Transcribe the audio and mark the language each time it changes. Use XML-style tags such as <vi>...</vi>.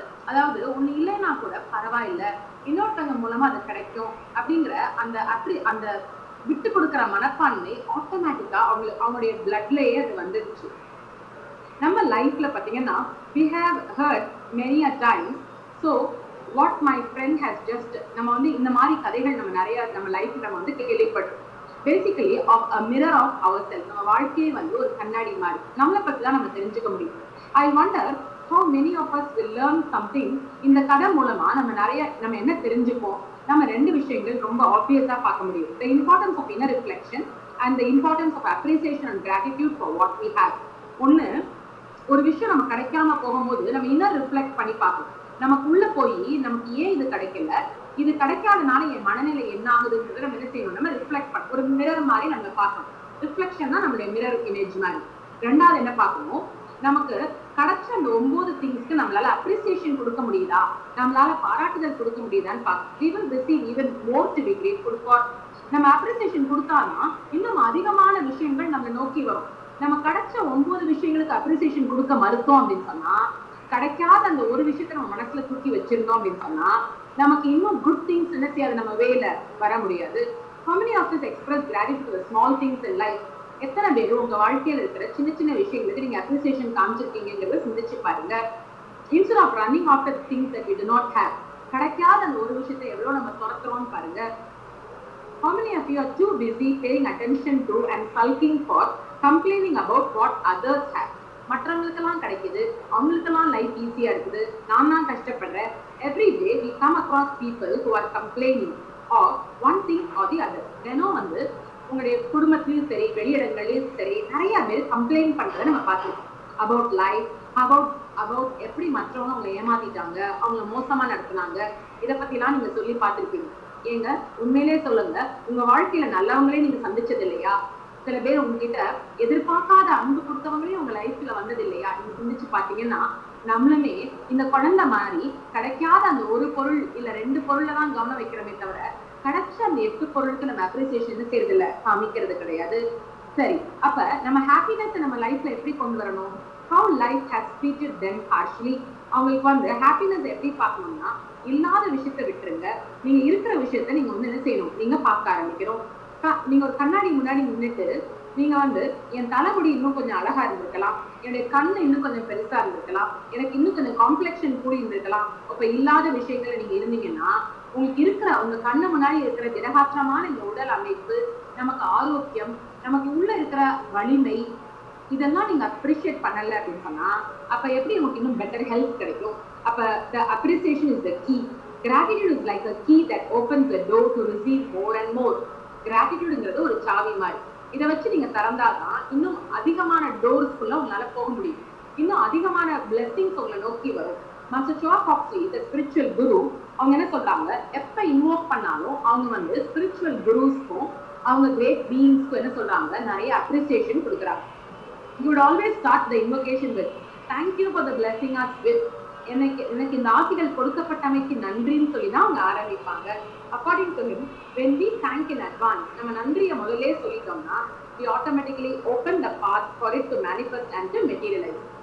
<ta>அதாவது ஒண்ணு இல்லைன்னா கூட பரவாயில்ல, இன்னொருத்தவங்க மூலமா அது கிடைக்கும் அப்படிங்கிற அந்த விட்டு கொடுக்கிற மனப்பான்மை ஆட்டோமேட்டிக்கா அவங்களுடைய பிளட்லயே அது வந்துருச்சு. நம்ம லைஃப்ல பாத்தீங்கன்னா</ta> <en>we have heard many a times, so what my friend has just,</en> <ta>நம்ம வந்து இந்த மாதிரி கதைகள் நம்ம நிறைய நம்ம லைஃப்ல நம்ம வந்து கேள்விப்பட்டோம்.</ta> <en>Basically of a mirror of ourselves.</en> <ta>நம்ம வாழ்க்கையே வந்து ஒரு கண்ணாடி மாதிரி, நம்மளை பத்தி தான் நம்ம தெரிஞ்சுக்க முடியும்.</ta> <en>I wonder how many of us will learn something.</en> <ta>இந்த கதை மூலமா நம்ம என்ன தெரிஞ்சுப்போம். நம்ம 2 விஷயங்கள் ரொம்ப ஆப்வியஸா பார்க்க முடியும்.</ta> <en>The importance of inner reflection and the importance of appreciation and gratitude for what we have.</en> <ta>ஒண்ணு, ஒரு விஷயம் நம்ம கிடைக்காம போகும்போது நம்ம இன்னர் ரிஃப்ளெக்ட் பண்ணி பார்ப்போம். நமக்கு உள்ள போய் நமக்கு ஏன் இது கிடைக்கல, இது கிடைக்காதனால என் மனநிலை என்ன ஆகுதுங்கிறத நம்ம என்ன செய்யணும், நம்ம ரிஃப்ளெக்ட் பண்ண ஒரு மிரர் மாதிரி நம்ம பார்க்கணும். ரிஃப்ளெக்ஷன் தான் நம்மளுடைய மிரர் இமேஜ் மாதிரி. 2வது என்ன பார்க்கணும், நமக்கு கிடைச்ச அந்த 9 திங்ஸ்க்கு நம்மளால அப்ரிசியேஷன் கொடுக்க முடியுதா, நம்மளால பாராட்டுதல் கொடுக்க முடியுதான்னு பார்க்கணும்.</ta> <en>We will receive even more to be grateful for.</en> <ta>நம்ம அப்ரிசியேஷன் கொடுத்தாதான் இன்னும் அதிகமான விஷயங்கள் நம்மளை நோக்கி வரும். நம்ம கிடைச்ச 9 விஷயங்களுக்கு அப்ரிசியேஷன் கொடுக்க மறுத்தோம் அப்படின்னு சொன்னா, கிடைக்காத அந்த ஒரு விஷயத்த நம்ம மனசுல தூக்கி வச்சிருந்தோம் அப்படின்னு சொன்னா, நமக்கு இன்னும் குட் திங்ஸ் என்ன செய்யாது, நம்ம வேல வர முடியாது.</ta> <en>How many of us express gratitude for the small things in life?</en> <ta>எத்தனை பேர் உங்க வாழ்க்கையில இருக்கிற சின்ன சின்ன விஷயங்களுக்கு நீங்க அப்ரிசியேஷன் காமிச்சிருக்கீங்கிறத சிந்திச்சு பாருங்க.</ta> <en>instead of running after things that we do not have,</en> <ta>கிடைக்காத அந்த ஒரு விஷயத்தை எவ்வளவு நம்ம துரத்துறோம்னு பாருங்க.</ta> <en>How many of you are too busy paying attention to and sulking for complaining about what others have?</en> <ta>மற்றவங்களுக்கெல்லாம் கிடைக்குது, அவங்களுக்கெல்லாம் லைஃப் ஈஸியா இருக்குது, நான் தான் கஷ்டப்படுறேன்.</ta> <en>Every day we come across people who are complaining of one thing or the other.</en> <ta>தினம் வந்து உங்களுடைய குடும்பத்திலையும் சரி வெளியிடங்கள்லயும் சரி நிறைய பேர் கம்ப்ளைண்ட் பண்றதை நம்ம பார்த்துருக்கோம். அபவுட் லைஃப், அபவுட் எப்படி மற்றவங்க அவங்களை ஏமாத்திட்டாங்க, அவங்களை மோசமா நடத்தினாங்க, இதை பத்தி எல்லாம் நீங்க சொல்லி பார்த்திருப்பீங்க. ஏங்க உண்மையிலே சொல்லுங்க, உங்க வாழ்க்கையில நல்லவங்களே நீங்க சந்திச்சது இல்லையா? சில பேர் உங்ககிட்ட எதிர்பார்க்காத அன்பு கொடுத்தவங்களே உங்க லைஃப்ல வந்தது இல்லையா? நீங்க சிந்திச்சு பாத்தீங்கன்னா நம்மளுமே இந்த குழந்தை மாதிரி கிடைக்காத அந்த ஒரு பொருள் இல்ல 2 பொருள்ல தான் கவனம் வைக்கிறோமே தவிர கிடைச்ச அந்த 8 பொருளுக்கு நம்ம அப்ரிசியேஷன் செய்யறது இல்ல, காமிக்கிறது கிடையாது. சரி, அப்ப நம்ம ஹாப்பினஸ் நம்ம லைஃப்ல எப்படி கொண்டு வரணும்?</ta> <en>How life has treated them harshly.</en> <ta>அவங்களுக்கு வந்து ஹாப்பினஸ் எப்படி பார்க்கணும்னா, இல்லாத விஷயத்த விட்டுருங்க, நீங்க இருக்கிற விஷயத்த நீங்க வந்து என்ன செய்யணும், நீங்க பார்க்க ஆரம்பிக்கணும். நீங்க ஒரு கண்ணாடி முன்னாடி நின்றுட்டு நீங்க வந்து என் தலைமுடி இன்னும் கொஞ்சம் அழகா இருந்திருக்கலாம், என்னுடைய கண்ணு இன்னும் கொஞ்சம் பெருசா இருந்திருக்கலாம், எனக்கு இன்னும் கொஞ்சம் காம்ப்ளெக்ஷன் கூடி இருந்திருக்கலாம். அப்ப இல்லாத விஷயங்களை நீங்க இருந்தீங்கன்னா உங்களுக்கு இருக்கிற உங்க கண்ணு முன்னாடி இருக்கிற திடகாற்றமான இந்த உடல் அமைப்பு, நமக்கு ஆரோக்கியம், நமக்கு உள்ள இருக்கிற வலிமை, இதெல்லாம் நீங்க அப்ரிஷியேட் பண்ணல அப்படின்னு சொன்னா அப்ப எப்படி உங்களுக்கு இன்னும் பெட்டர் ஹெல்த் கிடைக்கும்?</ta> <en>அப்ப the appreciation is the key. Gratitude is like a key that opens the door to receive more and more.</en> <ta>Gratitudeங்கிறது ஒரு சாவி மாதிரி. இதை வச்சு நீங்க திறந்தாதான் இன்னும் அதிகமான டோர்ஸ்க்குள்ள உங்களால போக முடியும், இன்னும் அதிகமான பிளெஸிங்ஸ் உங்களை நோக்கி வரும். மாஸ்டர் ஷோவா ஃபாக்ஸி, தி ஸ்பிரிச்சுவல் குரு, அவங்க என்ன சொல்றாங்க, எப்ப இன்வோக் பண்ணாலும் அவங்க வந்து ஸ்பிரிச்சுவல் குருஸ்க்கும் அவங்க கிரேட் பீயிங்ஸ்க்கும் என்ன சொல்றாங்க, நிறைய அப்ரிசியேஷன் கொடுக்குறாங்க.</ta> <en>You would always start the invocation with thank you for the blessing us with.</en> <ta>எனக்கு இந்த ஆசிகள் கொடுக்கப்பட்டமைக்கு நன்றின்னு சொல்லி தான் அவங்க ஆரம்பிப்பாங்க.</ta> <en>According to him, when we thank in advance,</en> <ta>நம்ம நன்றியை முதல்ல சொல்லிட்டோம்னா</ta> <en>we automatically open the path for it to manifest and to materialize.</en>